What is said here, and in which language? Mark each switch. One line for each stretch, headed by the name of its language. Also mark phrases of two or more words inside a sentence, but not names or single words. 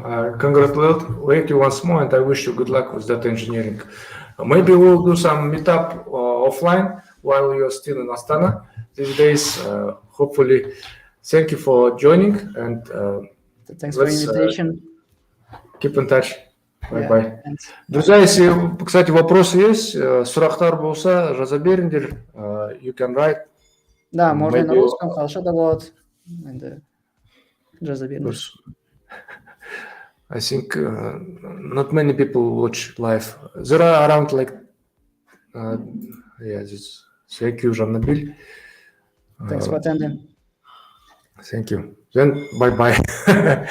English: Congratulate you once more, and I wish you good luck with data engineering. Maybe we'll do some meetup offline while you're still in Astana these days. Hopefully, thank you for joining, and Thanks for the let's invitation. keep in touch. Yeah, Bye-bye. thanks.
Russian: Друзья, если, кстати, вопросы есть,
Kazakh: сұрақтар болса, жаза беріңдер.
English: You can write.
Russian: Да, можно и на
English: Maybe-
Russian: русском, хорошо
Kazakh: да болады. Енді жаза беріңдер.
English: I think not many people watch live. There are around like, thank you, Jean-Nabil. Thanks for attending. Thank you. Then bye-bye. Bye-bye.